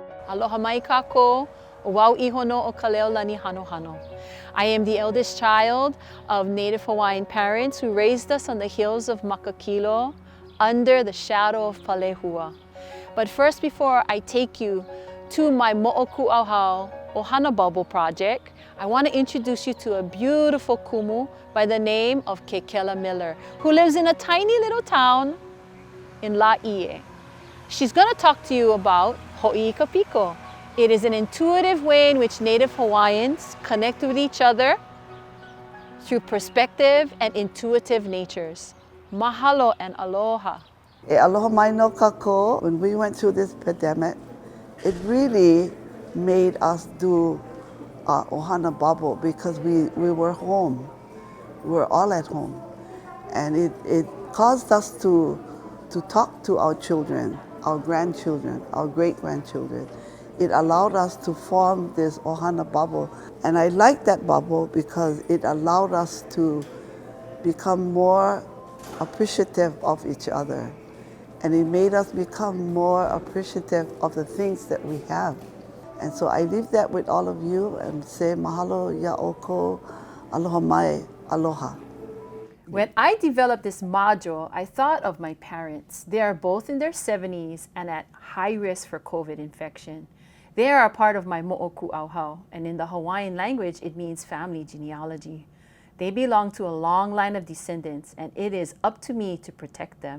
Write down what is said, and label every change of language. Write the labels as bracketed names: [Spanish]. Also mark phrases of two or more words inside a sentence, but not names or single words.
[Hawaiian] Aloha mai kākou, o wau iho no o ka leo lani hano hano. [English] I am the eldest child of Native Hawaiian parents who raised us on the hills of Makakilo under the shadow of Palehua. But first, before I take you to my Moʻokūʻauhau Ohana Bubble project, I want to introduce you to a beautiful kumu by the name of Kekela Miller, who lives in a tiny little town in Laie. She's going to talk to you about Hoʻikapiko. It is an intuitive way in which Native Hawaiians connect with each other through perspective and intuitive natures. Mahalo and aloha. [Hawaiian] E aloha mai no kākou. [English] When we went through this pandemic, it really made us do Ohana Bubble because we were home. We were all at home. And it caused us to talk to our children, our grandchildren, our great-grandchildren. It allowed us to form this Ohana Bubble. And I like that bubble because it allowed us to become more appreciative of each other. And it made us become more appreciative of the things that we have. And so I leave that with all of you and say [Hawaiian] mahalo ya'oko, aloha mai, aloha. [English] When I developed this module, I thought of my parents. They are both in their 70s and at high risk for COVID infection. They are a part of my Moʻokūʻauhau, and in the Hawaiian language, it means family genealogy. They belong to a long line of descendants, and it is up to me to protect them.